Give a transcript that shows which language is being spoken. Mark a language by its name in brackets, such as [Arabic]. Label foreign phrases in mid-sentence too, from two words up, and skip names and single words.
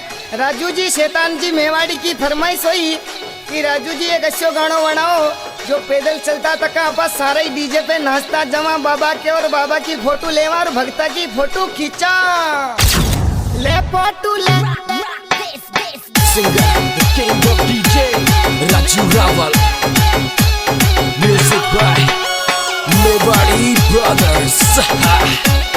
[Rajasthani] राजू जी शैतान जी मेवाड़ी की फरमाइश हुई कि राजू जी एक अच्छो गानो बनाओ जो पैदल चलता तक आपस सारे डीजे पे नाचता जमा बाबा के और बाबा की फोटो लेवा और भक्ता की फोटो खींचा ले फोटो ले [English] Singer, the king of DJ, Raju Rawal. Music by Mewari Brothers.